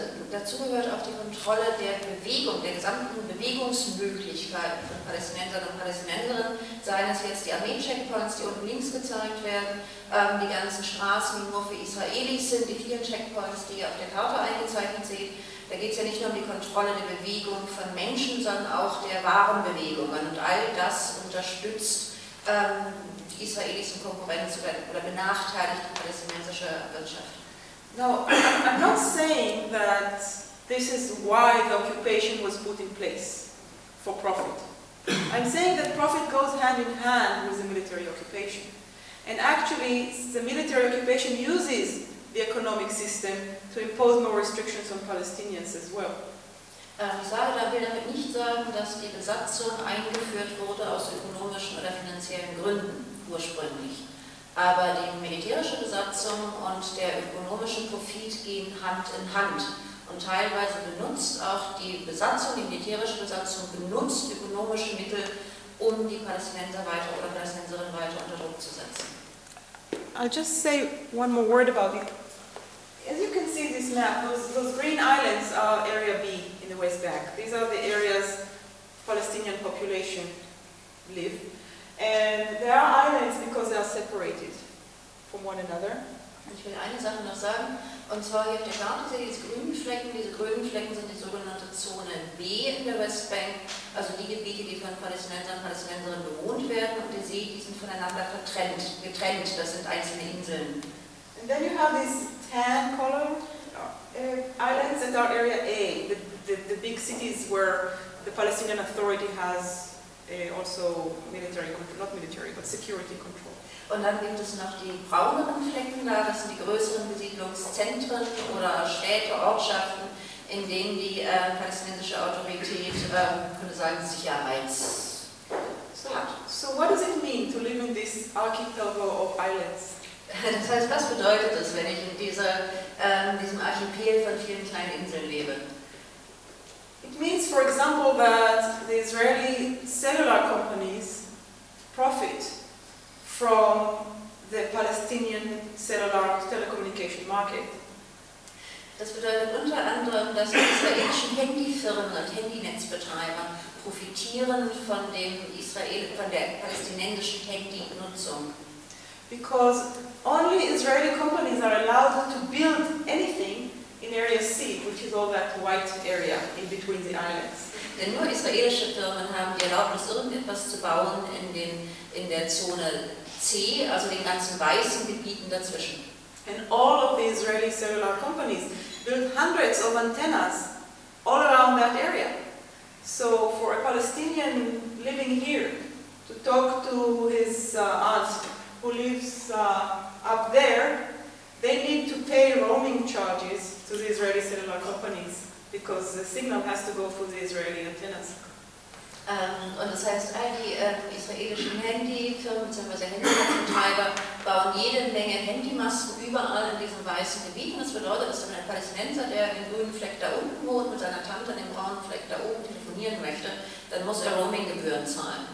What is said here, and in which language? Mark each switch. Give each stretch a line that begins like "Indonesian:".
German: Dazu gehört auch die Kontrolle der Bewegung, der gesamten Bewegungsmöglichkeiten von Palästinensern und Palästinenserinnen, seien es jetzt die Armee-Checkpoints, die unten links gezeigt werden, die ganzen Straßen, die nur für Israelis sind, die vielen Checkpoints, die ihr auf der Karte eingezeichnet seht. Da geht es ja nicht nur um die Kontrolle der Bewegung von Menschen, sondern auch der Warenbewegungen. Und all das unterstützt die israelische Konkurrenz oder benachteiligt die palästinensische Wirtschaft.
English: Now, I'm not saying that this is why the occupation was put in place, for profit. I'm saying that profit goes hand in hand with the military occupation. And actually, the military occupation uses the economic system to impose more restrictions on Palestinians as well.
German: Ich will damit nicht sagen, dass die Besatzung eingeführt wurde aus ökonomischen oder finanziellen Gründen ursprünglich. Aber die militärische Besatzung und der ökonomische Profit gehen Hand in Hand. Und teilweise benutzt auch die Besatzung, die militärische Besatzung, benutzt ökonomische Mittel, um die Palästinenser weiter oder Palästinenserinnen weiter unter Druck zu setzen.
English: I'll just say one more word about it. As you can see in this map, those green islands are Area B in the West Bank. These are the areas Palestinian population live. And there are islands because they are separated from one another.
German: Ich will eine Sache noch sagen, und zwar hier auf der Karte seht ihr diese grünen Flecken sind die sogenannte Zone B in der West Bank, also die Gebiete, die von Palästinensern und Palästinenserinnen bewohnt werden, und ihr seht, die sind voneinander getrennt, das sind einzelne Inseln.
English: And then you have these tan colored islands, and represent our area A, the big cities where the Palestinian Authority has also military control, not military, but security control.
German: Und dann gibt es noch die brauneren Flecken da, das sind die größeren Besiedlungszentren oder Städte, Ortschaften, in denen die palästinensische Autorität, könnte sagen, Sicherheits hat.
English: So what does it mean to live in this archipelago of islands?
German: Das heißt, was bedeutet es, wenn ich in diesem Archipel von vielen kleinen Inseln lebe?
English: It means, for example, that the Israeli cellular companies profit from the Palestinian cellular telecommunication market.
German: Das bedeutet unter anderem, dass die israelischen Handyfirmen und Handynetzbetreiber profitieren von dem von der palästinensischen Handynutzung.
English: Because only Israeli companies are allowed to build anything in Area C, which is all that white area in between the islands.
German: Denn nur israelische Firmen haben die Erlaubnis, irgendetwas zu bauen in der Zone C, also den ganzen weißen Gebieten dazwischen.
English: And all of the Israeli cellular companies build hundreds of antennas all around that area. So for a Palestinian living here to talk to his aunt who lives up there, they need to pay roaming charges to the Israeli cellular companies because the signal has to go through the Israeli antennas.
German: Und das heißt, all die israelischen Handyfirmen bzw. Handynetzbetreiber bauen jede Menge Handymasten überall in diesen weißen Gebieten. Das bedeutet, dass wenn ein Palästinenser, der im grünen Fleck da unten wohnt, mit seiner Tante in dem braunen Fleck da oben telefonieren möchte, dann muss er Roaminggebühren zahlen.